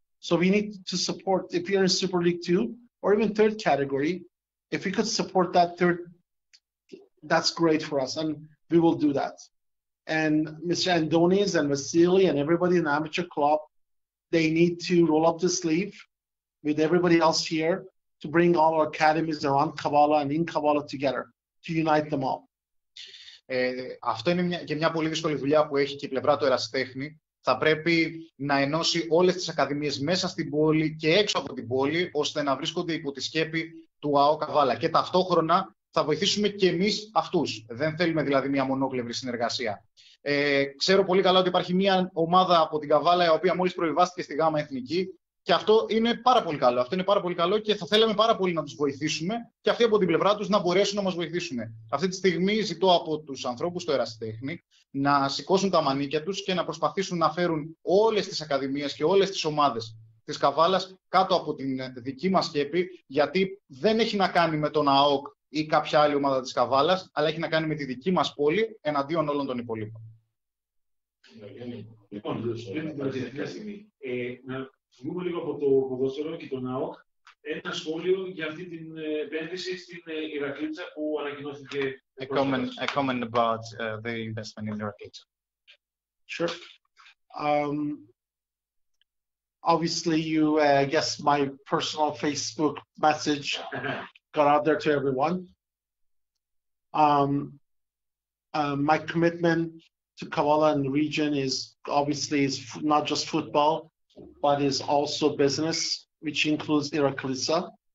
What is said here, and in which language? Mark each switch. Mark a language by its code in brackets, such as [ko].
[en] So we need to support, if you're in Super League 2 or even third category, if we could support that third, that's great for us, and we will do that. And Mr. Andonis and Vasily and everybody in the amateur club, they need to roll up the sleeve with everybody else here to bring all our academies around Kavala and in Kavala together, to unite them all. [el] Αυτό είναι και μια πολύ δύσκολη δουλειά που έχει και η πλευρά του ερασιτέχνη. Θα πρέπει να ενώσει όλες τις ακαδημίες μέσα στην πόλη και έξω από την πόλη, ώστε να βρίσκονται υπό τη σκέπη του ΑΟ Καβάλα. Και ταυτόχρονα θα βοηθήσουμε και εμείς αυτούς. Δεν θέλουμε δηλαδή μια μονόκλευρη συνεργασία. Ξέρω πολύ καλά ότι υπάρχει μια ομάδα από την Καβάλα, η οποία μόλις προβιβάστηκε στη ΓΑΜΑ Εθνική. Και αυτό είναι πάρα πολύ καλό. Αυτό είναι πάρα πολύ καλό και θα θέλαμε πάρα πολύ να τους βοηθήσουμε και αυτοί από την πλευρά τους να μπορέσουν να μας βοηθήσουν. Αυτή τη στιγμή ζητώ από τους ανθρώπους στο ερασιτέχνη να σηκώσουν τα μανίκια τους και να προσπαθήσουν να φέρουν όλες τις ακαδημίες και όλες τις ομάδες της Καβάλας κάτω από την δική μας σκέπη, γιατί δεν έχει να κάνει με τον ΑΟΚ ή κάποια άλλη ομάδα της Καβάλας, αλλά έχει να κάνει με τη δική μας πόλη εναντίον όλων των υπολείπων. Λοιπόν, πριν την τελευταία στιγμή, να βγούμε λίγο από το ποδόσφαιρο και τον ΑΟΚ, ένα σχόλιο για αυτή την επένδυση στην Ηρακλήτσα που ανακοινώθηκε. [en] A comment about the investment in Ηρακλήτσα. Sure. Obviously, I guess my personal Facebook message got out there to everyone. My commitment to Kavala and the region is obviously not just football, but is also business, which includes Iraklisa.